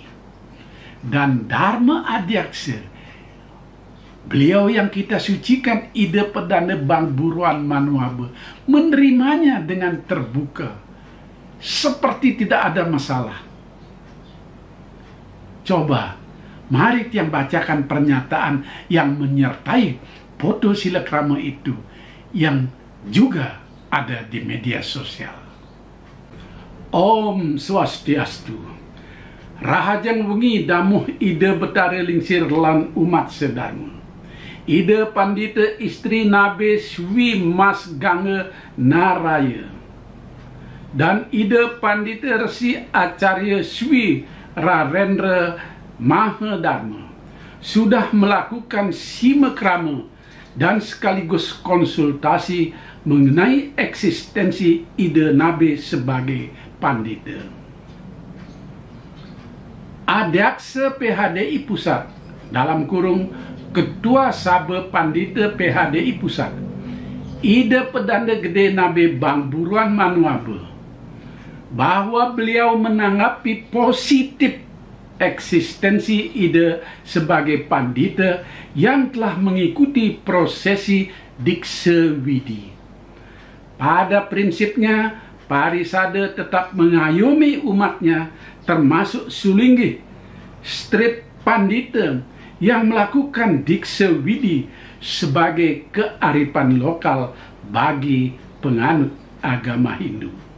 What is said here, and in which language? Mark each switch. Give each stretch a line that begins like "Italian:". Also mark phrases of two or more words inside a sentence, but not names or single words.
Indonesian: Dan Dharma Adyaksa, beliau yang kita sucikan, Ide Pedanda Bang Buruan Manuabe, menerimanya dengan terbuka, seperti tidak ada masalah. Coba, mari yang bacakan pernyataan yang menyertai foto silakrama itu yang juga ada di media sosial.
Balinese: Om Swastiastu. Rahajang wengi damuh Ide Betara Lingsir lan umat sedharma.
Indonesian: ide pandita istri Nabe Swi Mas Gange Naraya dan ide pandita Resi Acarya Swi Rarendra Mahadharma sudah melakukan simakrama dan sekaligus konsultasi mengenai eksistensi ide Nabe sebagai pandita. Adyaksa PHDI Pusat dalam kurung Ketua Sabha Pandita PHDI Pusat, Ida Perdana Gede Nabe Bang Buruan Manuabe, bahwa beliau menanggapi positif eksistensi Ida sebagai pandita yang telah mengikuti prosesi Diksa Widi. Pada prinsipnya, Parisada tetap mengayomi umatnya, termasuk Sulinggi, strip pandita yang melakukan Diksa Widi sebagai kearifan lokal bagi penganut agama Hindu.